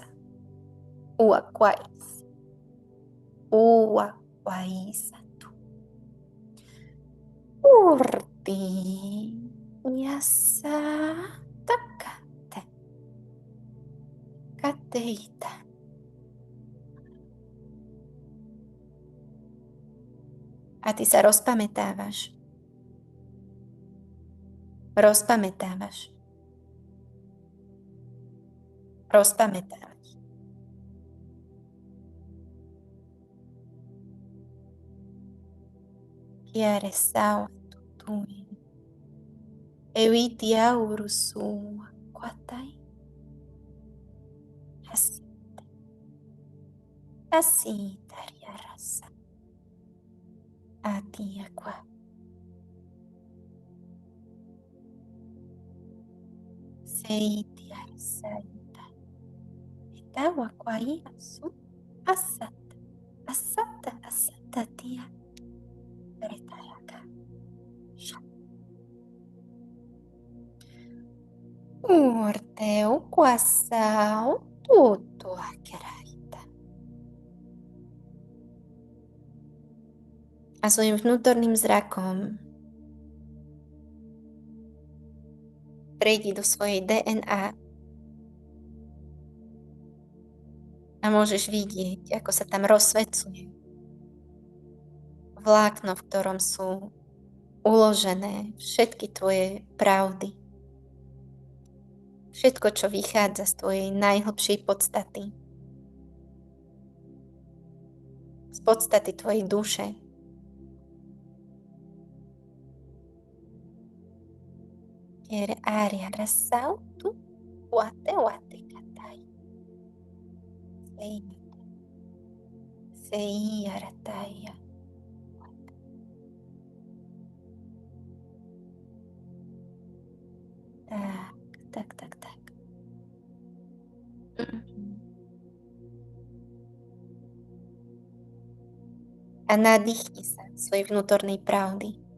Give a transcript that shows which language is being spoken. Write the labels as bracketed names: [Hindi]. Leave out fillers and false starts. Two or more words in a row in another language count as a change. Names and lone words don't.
[Slovak] Ua quaisa. Ua quaisa tu. Urti yasa takate. Kateita. A ty sa rozpamätávaš. Rozpamätávaš. Rozpamätávaš. Chiare sao tutui. Eviti aurusu quatai. Asita. Asita riarasa. Atia qua. Seiti arisaita. Itawa quai asu. Asata. Asata asata tia. Retayaka. Urteu quasau tutu akeraita. A svojim vnútorným zrakom prejdi do svojej DNA a môžeš vidieť, ako sa tam rozsvecuje vlákno, v ktorom sú uložené všetky tvoje pravdy. Všetko, čo vychádza z tvojej najhlbšej podstaty. Z podstaty tvojej duše. Ere aria rasautu wate katai. Sei arataya. Tak. A nadýchni sa svojej vnútornej pravdy.